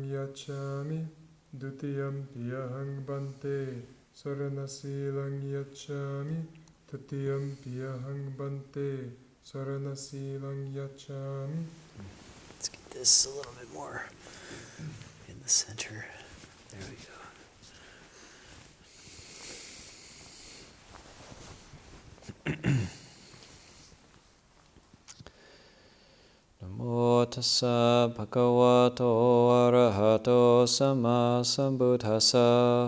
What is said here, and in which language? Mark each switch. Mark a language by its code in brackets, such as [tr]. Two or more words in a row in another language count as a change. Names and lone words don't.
[pi] yachami Dutiyam piyahang bante saranasilang yachami Tutiyam piyahang bante saranasilang yachami. [en] Let's get this a little bit more in the center. There we go. [pi] Namo tassa bhagavato arahato sama sambuddhassa.